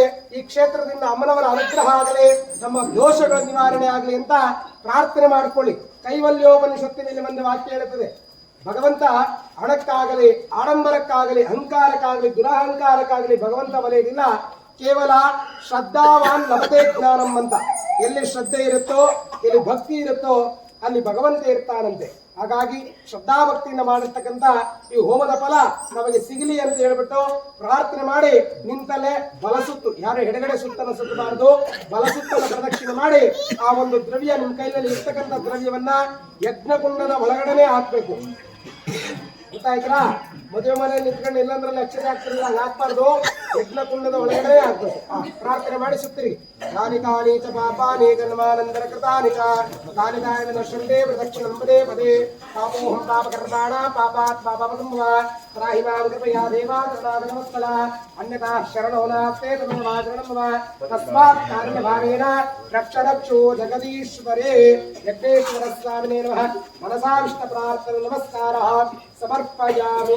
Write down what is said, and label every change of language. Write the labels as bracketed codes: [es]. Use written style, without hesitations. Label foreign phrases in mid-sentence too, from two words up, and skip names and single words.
[kn] ಈ ಕ್ಷೇತ್ರದಿಂದ ಅಮ್ಮನವರ ಅನುಗ್ರಹ ಆಗಲಿ, ನಮ್ಮ ದೋಷಗಳ ನಿವಾರಣೆ ಆಗಲಿ ಅಂತ ಪ್ರಾರ್ಥನೆ ಮಾಡಿಕೊಳ್ಳಿ. ಕೈವಲ್ಯೋಪನಿಷತ್ತಿನಲ್ಲಿ ಒಂದು ವಾಕ್ಯ ಹೇಳುತ್ತದೆ, ಭಗವಂತ ಹಣಕ್ಕಾಗಲಿ, ಆಡಂಬರಕ್ಕಾಗಲಿ, ಅಹಂಕಾರಕ್ಕಾಗಲಿ, ದುರಹಂಕಾರಕ್ಕಾಗಲಿ ಭಗವಂತ ಒಲೆಯದಿಲ್ಲ. [sa] ಕೇವಲ ಶ್ರದ್ಧಾವಾನ್ ಲಭತೆ ಜ್ಞಾನಂ ಅಂತ. [kn] ಎಲ್ಲಿ ಶ್ರದ್ಧೆ ಇರುತ್ತೋ, ಎಲ್ಲಿ ಭಕ್ತಿ ಇರುತ್ತೋ ಅಲ್ಲಿ ಭಗವಂತ ಇರ್ತಾನಂತೆ. ಹಾಗಾಗಿ ಶ್ರದ್ಧಾಭಕ್ತಿಯಿಂದ ಮಾಡಿರ್ತಕ್ಕಂಥ ಈ ಹೋಮದ ಫಲ ನಮಗೆ ಸಿಗಲಿ ಅಂತ ಹೇಳ್ಬಿಟ್ಟು ಪ್ರಾರ್ಥನೆ ಮಾಡಿ ನಿಂತಲ್ಲೇ ಬಲಸುತ್ತು, ಯಾರು ಎಡಗಡೆ ಸುತ್ತನ್ನು ಸುತ್ತಬಾರದು, ಬಲಸುತ್ತನ್ನು ಪ್ರದಕ್ಷಿಣೆ ಮಾಡಿ ಆ ಒಂದು ದ್ರವ್ಯ ನಿಮ್ಮ ಕೈಯಲ್ಲಿ ಇರ್ತಕ್ಕಂಥ ದ್ರವ್ಯವನ್ನ ಯಜ್ಞಕುಂಡದ ಒಳಗಡೆನೆ ಹಾಕ್ಬೇಕು. ಗೊತ್ತಾಯ್ತಾ? ಮದುವೆ ಮನೆಯಲ್ಲಿ ನಿಂತ್ಕೊಂಡು ಇಲ್ಲಾಂದ್ರೆ ಅಕ್ಷತೆ ಆಗ್ತಿರಲಿಲ್ಲ, ಹಂಗೆ ಹಾಕ್ಬಾರ್ದು. ಯಜ್ಞಕುಂಡದ ಒಳಗಡೆ ಹಾಕ್ಬೇಕು. ಪ್ರಾರ್ಥನೆ ಮಾಡಿ ಸುತ್ತಿರಿ. [sa] ತಾನಿ ತಾನಿ ಚ ಪಾಪಾನಿ ಜನ್ಮಾನಂತರ ಕೃತಾನಿ ಚ ತಾನಿ ತಾನಿ ನಶ್ಯಂತೆ ಪ್ರದಕ್ಷಿಣಂ ಪದೇ ಪದೇ ಪಾಪೋಹಂ ಪಾಪಕರ್ತಾಣ ಪಾಪಾತ್ ಪಾಪಪದಂ ವಾ ತ್ರಾಹಿ ಮಾಂ ಕೃಪಯಾ ದೇವಾ ಕರುಣಾದ ನಮಸ್ಕಲ ಅನ್ಯಥಾ ಶರಣೋ ನಾಸ್ತೆ ತನ್ನವಾ ಶರಣಂ ವಾ ತಸ್ಮಾತ್ ಕಾರುಣ್ಯಭಾವೇನ ರಕ್ಷ ರಕ್ಷೋ ಜಗದೀಶ್ವರೇ. ಯಜ್ಞೇಶ್ವರ ಸ್ವಾಮಿನೇ ನಮಃ. ಮನಸಾವಿಷ್ಟ ಪ್ರಾರ್ಥನೆ ನಮಸ್ಕಾರಃ ಸಮರ್ಪಯಾಮಿ.